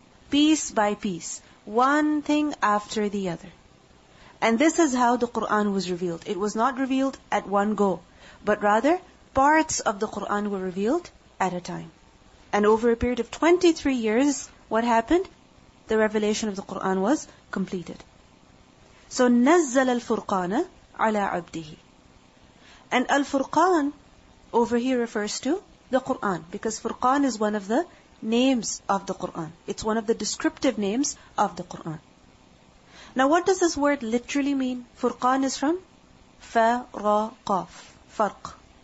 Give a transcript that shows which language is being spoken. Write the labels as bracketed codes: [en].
[en] Piece by piece. One thing after the other. And this is how the Quran was revealed. It was not revealed at one go, but rather parts of the Quran were revealed at a time. And over a period of 23 years, what happened? The revelation of the Quran was completed. [ar] So, نَزَّلَ الْفُرْقَانَ عَلَىٰ عَبْدِهِ. [en] And Al-Furqan over here refers to the Quran, because Furqan is one of the names of the Quran. It's one of the descriptive names of the Quran. Now what does this word literally mean? Furqan is from fa, ra, qaf, farq.